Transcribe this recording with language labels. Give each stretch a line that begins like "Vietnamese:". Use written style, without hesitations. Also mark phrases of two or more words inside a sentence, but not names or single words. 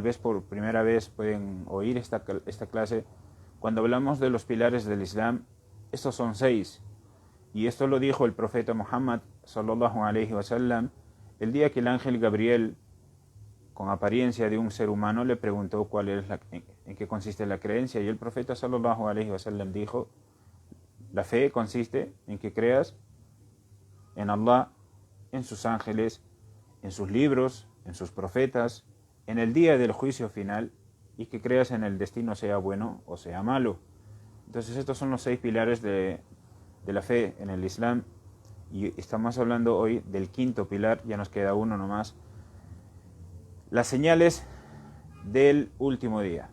Spanish: vez por primera vez pueden oír esta clase, cuando hablamos de los pilares del Islam, estos son 6, y esto lo dijo el profeta Muhammad
Arabic: صلى الله عليه وسلم
Spanish: el día que el ángel Gabriel, con apariencia de un ser humano, le preguntó en qué consiste la creencia, y el profeta
Arabic: صلى الله عليه وسلم
Spanish: dijo: la fe consiste en que creas en Allah, en sus ángeles, en sus libros, en sus profetas, en el día del juicio final, y que creas en el destino, sea bueno o sea malo. Entonces estos son los 6 pilares de la fe en el Islam, y estamos hablando hoy del quinto pilar, ya nos queda uno nomás: las señales del último día.